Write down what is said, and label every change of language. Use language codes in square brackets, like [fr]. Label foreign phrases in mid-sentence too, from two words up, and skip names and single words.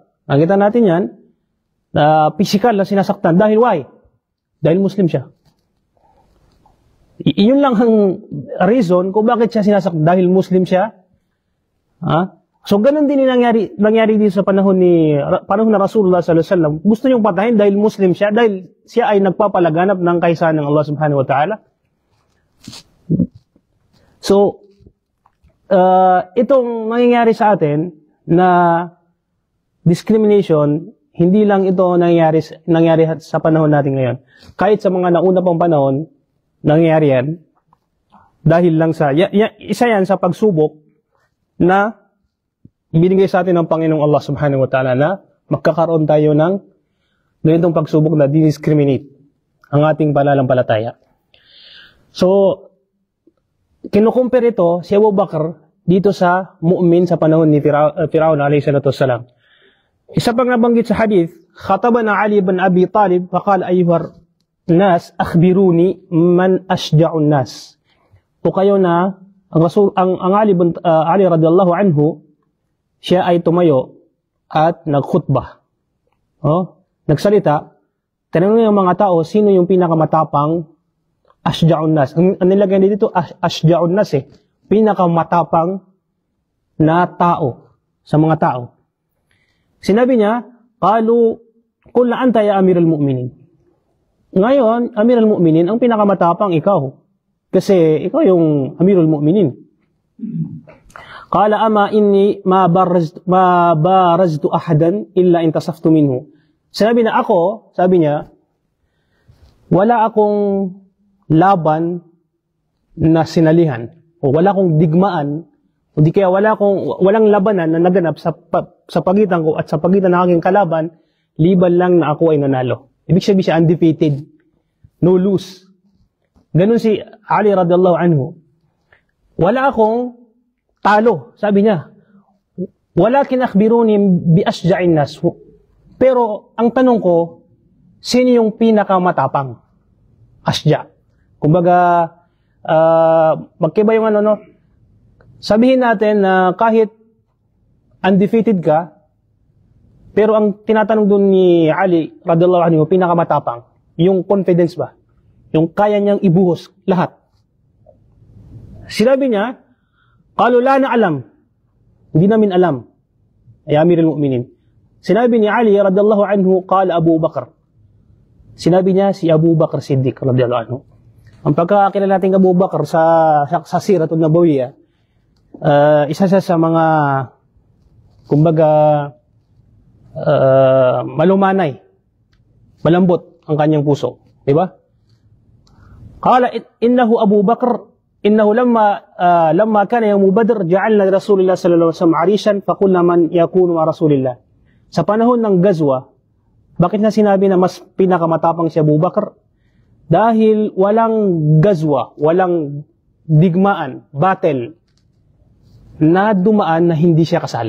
[tl] Nakita natin yan, physical na sinasaktan. Dahil why? Dahil Muslim siya. Iyon lang ang reason kung bakit siya sinasaktan. Dahil Muslim siya. So, ganun din yung nangyari dito sa panahon na Rasulullah [ar] صلى الله عليه وسلم. [tl] Gusto niyong patayin dahil Muslim siya, dahil siya ay nagpapalaganap ng kaysahan ng Allah [ar] سبحانه وتعالى. [tl] So, itong nangyayari sa atin na discrimination, hindi lang ito nangyayari sa panahon natin ngayon. Kahit sa mga nauna pang panahon, nangyayari yan. Dahil lang isa yan sa pagsubok na binigay sa atin ng Panginoong Allah [ar] سبحانه وتعالى [tl] na magkakaroon tayo ng ganitong pagsubok na discriminate. ang ating pananampalataya. So, kinukumpir ito si Abu Bakr dito sa mu'min sa panahon ni Firaun [ar] عليه الصلاة والسلام. [tl] Isa pang nabanggit sa hadith, [ar] خطبنا علي بن أبي طالب فقال أيها الناس أخبروني من أشجع الناس. [tl] O kayo na ang Ali [ar] رضي الله عنه, [tl] siya ay tumayo at nagkhutbah. Nagsalita, tinanong ng mga tao, sino yung pinakamatapang [ar] أشجع الناس? [tl] Ang nilagay dito, [ar] أشجع الناس [tl] pinakamatapang na tao sa mga tao. Sinabi niya, [ar] قالوا قل لا أنت يا أمير المؤمنين. [tl] Ngayon, [ar] أمير المؤمنين, [tl] ang pinakamatapang ikaw. Kasi ikaw yung [ar] أمير المؤمنين. قال أما إني ما بارزت أحدا إلا انتصفت منه. [tl] Sabi niya, wala akong laban na sinalihan o wala akong digmaan o di kaya walang labanan na naganap sa pagitan ko at sa pagitan ng aking kalaban, liban lang na ako ay nanalo. Ibig sabihin siya undefeated, [en] no lose. [tl] Ganun si Ali [ar] رضي الله عنه. [tl] Wala akong talo, sabi niya. [ar] ولكن أخبروني بأشجع الناس. [tl] Pero ang tanong ko, sino yung pinakamatapang? Ashja. Kumbaga, magkiba yung sabihin natin na kahit undefeated ka, pero ang tinatanong doon ni Ali [ar] رضي الله عنه, [tl] pinakamatapang, yung confidence ba? Yung kaya niyang ibuhos lahat. Sinabi niya, [ar] قالوا لا نعلم. [tl] Hindi namin alam. [ar] يا أمير المؤمنين. [tl] Sinabi ni Ali [ar] رضي الله عنه, قال أبو بكر. [tl] Sinabi niya si Abu Bakr Siddiq [ar] رضي الله عنه. [tl] Ang pagkakilala natin Abu Bakr sa Siratul Nabawiyah, isa siya sa mga kumbaga malumanay, malambot ang kanyang puso, di ba? [ar] قال إنه أبو بكر إنه لما كان يوم بدر جعلنا رسول الله صلى الله عليه وسلم عريشا فقلنا من يكون مع رسول الله. [tl] Sa panahon ng Gazwa, bakit na sinabi na mas pinakamatapang si Abu Bakr? Dahil walang Gazwa, walang digmaan, battle na dumaan na hindi siya kasali.